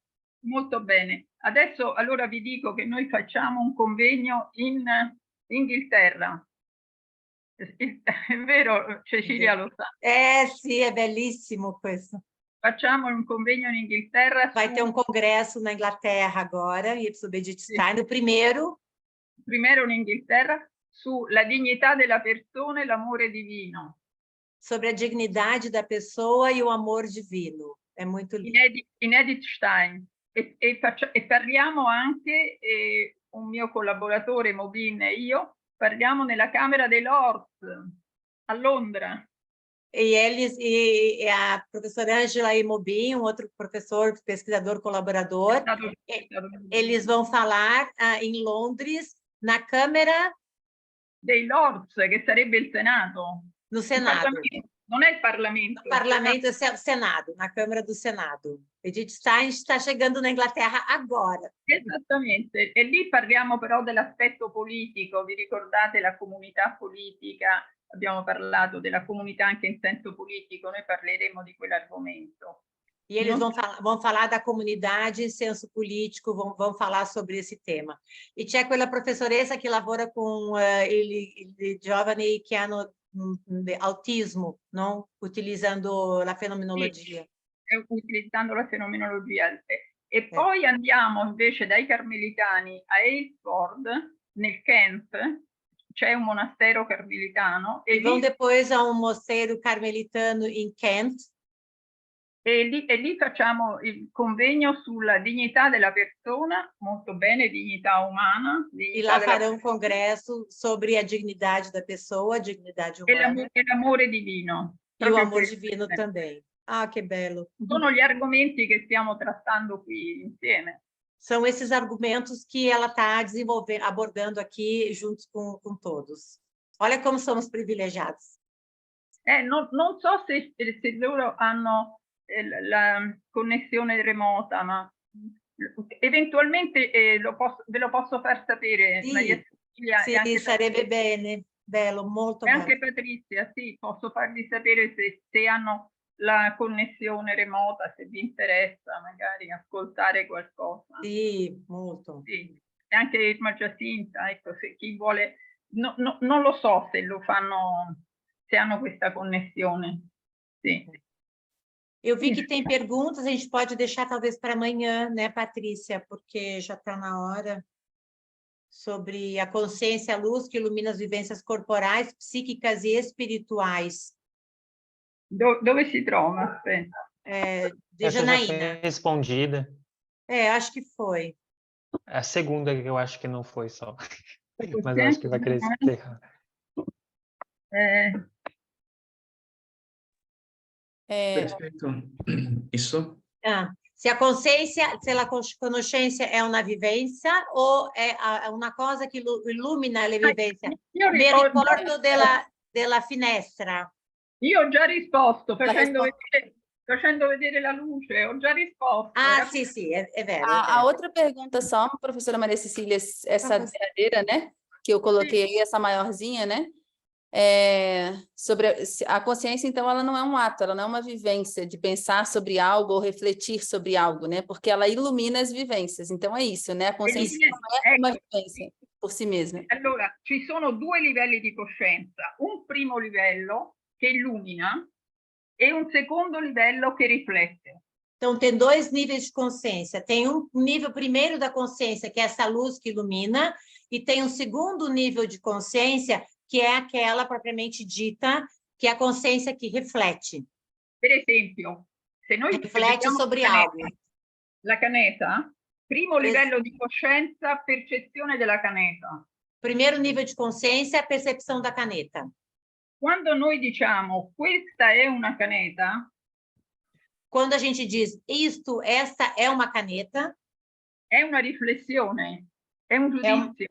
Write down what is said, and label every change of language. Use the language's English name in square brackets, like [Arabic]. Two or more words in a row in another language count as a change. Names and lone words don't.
[Italian] Molto bene. Adesso allora vi dico che noi facciamo un convegno in Inghilterra. È vero, Cecilia lo sa. Sì, è bellissimo questo. Facciamo un convegno in Inghilterra. [Portuguese] Vai ter um congresso na Inglaterra agora, e sobre Edith Stein, o primeiro [Italian] in Inghilterra, sulla dignità della persona e l'amore divino. [Portuguese] Sobre a dignidade da pessoa e o amor divino. [Italian] È molto lindo. In Edith Stein. E parliamo anche, un mio collaboratore, Mobin, e io, parliamo nella Camera dei Lords, a Londra. [Portuguese] E a professora Ângela e Mobin, um outro professor, pesquisador, colaborador, eles vão falar em Londres, na Câmara [Italian] dei Lords, che sarebbe il Senato. [Portuguese] No Senato. [Italian] Non è il Parlamento. [Portuguese] O Parlamento é o Senado, na Câmara do Senado. Edith Stein está chegando na Inglaterra agora. [Italian] Esattamente. E lì parliamo però dell'aspetto politico. Vi ricordate la comunità politica? Abbiamo parlato della comunità anche in senso politico. Noi parleremo di quell'argomento. [Portuguese] E eles vão falar da comunidade em senso político, vão falar sobre esse tema. [Italian] E c'è quella professoressa che lavora com i giovani che hanno autismo, não? Utilizzando la fenomenologia. Sì, utilizzando la fenomenologia. E poi andiamo invece dai Carmelitani a Aylesford, nel Kent, c'è un monastero carmelitano. [Portuguese] E vão depois a um mosteiro carmelitano em Kent. [Italian] E lì facciamo il convegno sulla dignità della persona, molto bene, dignità umana. [Portuguese] E lá farão um congresso sobre a dignidade da pessoa, a dignidade humana. [Italian] E l'amore divino. [Portuguese] E o amor divino também. [Italian] Ah, che bello. Sono gli argomenti che stiamo trattando qui insieme. [Portuguese] São esses argumentos que ela está desenvolvendo, abordando aqui juntos com todos. Olha como somos privilegiados. [Italian] Non so se loro hanno la connessione remota, ma eventualmente ve lo posso far sapere. Sì, Maria Cecilia sì, e anche sarebbe bene. Bello, molto e anche bello. Patrizia, sì, posso farvi sapere se hanno la connessione remota, se vi interessa magari ascoltare qualcosa. Sì, molto. Sì, e anche Irma Giacinta, ecco, se chi vuole, non lo so se lo fanno, se hanno questa connessione. Sì. [Portuguese] Eu vi que tem perguntas, a gente pode deixar talvez para amanhã, né, Patrícia? Porque já está na hora. Sobre a consciência, a luz que ilumina as vivências corporais, psíquicas e espirituais. [Italian] Dove si trova? Aspetta. [Portuguese] De Essa já foi Janaína. respondida. Acho que foi. A segunda que eu acho que não foi só. Mas Sempre, acho que vai crescer. Perfeito. Isso. [Italian] Se a conoscenza è una vivenza o è una cosa che illumina le vivenze? Io Mi ricordo della finestra. Io ho già risposto facendo vedere la luce, ho già risposto. Ah, sì, sì, é vero. [Portuguese] A outra pergunta só, professora Maria Cecília, essa verdadeira, né? Que eu coloquei aí, essa maiorzinha, né? Sobre a consciência, então, ela não é um ato, ela não é uma vivência de pensar sobre algo ou refletir sobre algo, né? Porque ela ilumina as vivências. Então, é isso, né? A consciência não é uma vivência por si mesma. [Italian] Allora, ci sono due livelli di coscienza. Un primo livello che illumina e un secondo livello che riflette. [Portuguese] Então, tem dois níveis de consciência. Tem um nível primeiro da consciência, que é essa luz que ilumina, e tem um segundo nível de consciência, que é aquela propriamente dita, que é a consciência que reflete. [Italian] Per esempio, se noi [Portuguese] Riflette sobre algo. [Italian] La caneta, primo livello di coscienza, percezione della caneta. [Portuguese] Primeiro nível de consciência, a percepção da caneta. [Italian] Quando noi diciamo questa è una caneta, [Portuguese] quando a gente diz esta é uma caneta, [Italian] è una riflessione, è un giudizio.